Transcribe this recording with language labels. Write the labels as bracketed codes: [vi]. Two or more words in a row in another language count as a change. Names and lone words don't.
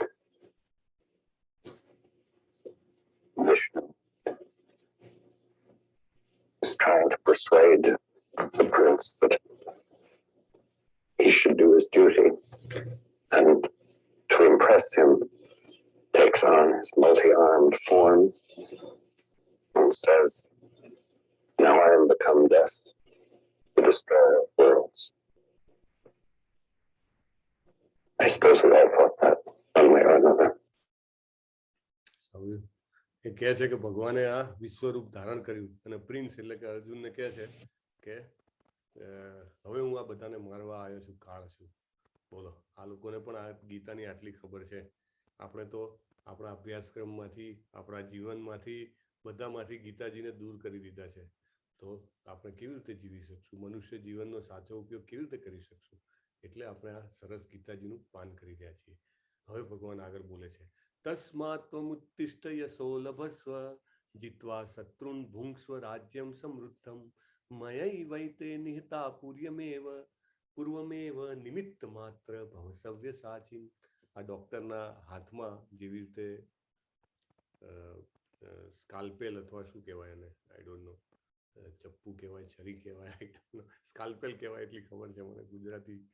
[en] Vishnu is trying to persuade the prince that he should do his duty, and to impress him takes on his multi-armed form and says, now I am become death, the destroyer of worlds. I suppose we all thought that one way or another. [gu] એ કહે છે કે ભગવાને આ વિશ્વરૂપ ધારણ કર્યું, અને પ્રિન્સ એટલે કે અર્જુનને કહે છે કે હવે હું આ બધાને મારવા આવ્યો છું, કાળ છું. બોલો, આ લોકોને પણ આ ગીતાની આટલી ખબર છે. આપણે તો આપણા અભ્યાસક્રમમાંથી, આપણા જીવનમાંથી, બધામાંથી ગીતાજીને દૂર કરી દીધા છે. તો આપણે કેવી રીતે જીવી શકશું? મનુષ્ય જીવનનો સાચો ઉપયોગ કેવી રીતે કરી શકશું? એટલે આપણે આ સરસ ગીતાજીનું પાન કરી રહ્યા છીએ. હવે ભગવાન આગળ બોલે છે, [sa] तस्मात् त्वमुत्तिष्ठ यशो लभस्व जित्वा शत्रुन् भुङ्क्ष्व राज्यं समृद्धं मयैवैते निहता पूर्वमेव निमित्त मात्र भव सव्यसाचिन. [gu] આ ડોક્ટરના હાથમાં જેવી રીતે સ્કાલ્પેલ અથવા શું કહેવાય એને, [en] I don't know, [gu] ચપ્પુ કહેવાય, છરી કહેવાય, સ્કાલ્પેલ કહેવાય એટલી ખબર છે મને.